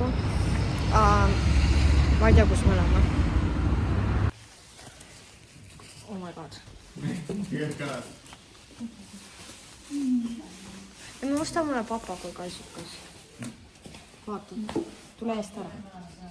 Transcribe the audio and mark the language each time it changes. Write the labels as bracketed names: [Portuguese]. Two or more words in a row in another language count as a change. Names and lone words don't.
[Estonian] Ma ei tea, kus me oleme. [English] Oh my god. [Estonian] Ja me ostame mulle papagoi kaisukas. Vaata, tule eest ära.